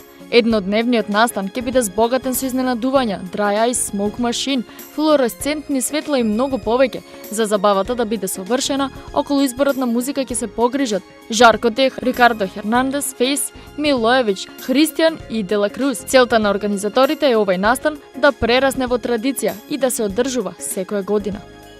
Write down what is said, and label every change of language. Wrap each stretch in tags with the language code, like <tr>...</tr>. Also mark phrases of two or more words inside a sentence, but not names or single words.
<mk>Еднодневниот настан ќе биде збогатен со изненадувања,</mk> <en>dry ice, smoke machine,</en> <mk>флуоресцентни светла и многу повеќе. За забавата да биде совршена, околу изборот на музика ќе се погрижат Жарко Тех, Рикардо Хернандес, Фейс, Милоевич, Христијан и Дела Круз. Целта на организаторите е овој настан да прерасне во традиција и да се одржува секоја година.</mk>